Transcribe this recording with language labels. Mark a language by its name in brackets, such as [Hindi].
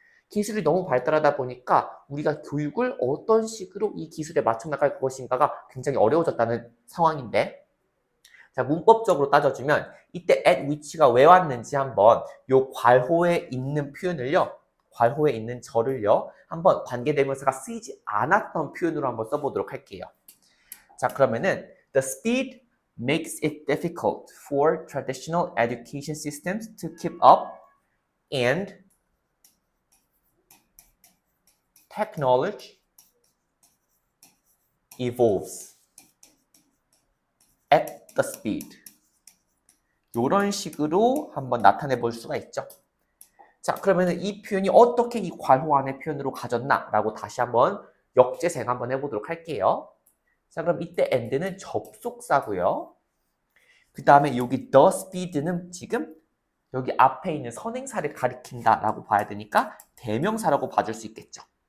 [Korean] 기술이 너무 발달하다 보니까 우리가 교육을 어떤 식으로 이 기술에 맞춰 나갈 것인가가 굉장히 어려워졌다는 상황인데 자, 문법적으로 따져주면 이때 at which가 왜 왔는지 한번 요 괄호에 있는 표현을요. 괄호에 있는 절을요. 한번 관계대명사가 쓰이지 않았던 표현으로 한번 써보도록 할게요. 자, 그러면은 [English] the speed makes it difficult for traditional education systems to keep up and technology evolves at the speed. [Korean] 이런 식으로 한번 나타내 볼 수가 있죠. 자, 그러면 이 표현이 어떻게 이 괄호안의 표현으로 가졌나라고 다시 한번 역재생 한번 해보도록 할게요. 자, 그럼 이때 and는 접속사고요. 그 다음에 여기 the speed는 지금 여기 앞에 있는 선행사를 가리킨다라고 봐야 되니까 대명사라고 봐줄 수 있겠죠.